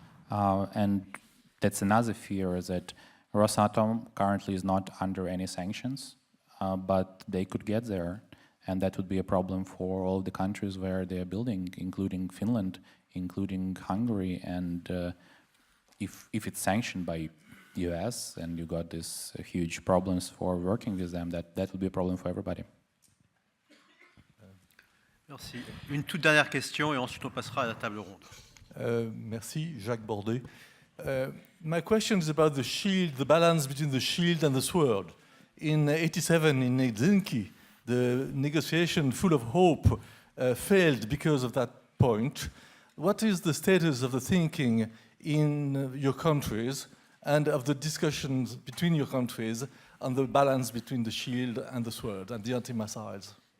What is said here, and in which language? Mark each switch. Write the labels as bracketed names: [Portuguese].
[English] And that's another fear, that Rosatom currently is not under any sanctions, but they could get there, and that would be a problem for all the countries where they are building, including Finland, including Hungary, and if it's sanctioned by US and you got these huge problems for working with them, that would be a problem for everybody. [French] Merci. Une toute dernière question et ensuite on passera à la table ronde. Merci, Jacques Bordet. [English] My question is about the shield, the balance between the shield and the sword. In 87 in Helsinki, the negotiation full of hope failed because of that point. What is the status of the thinking in your countries and of the discussions between your countries on the balance between the shield and the sword and the anti-missiles?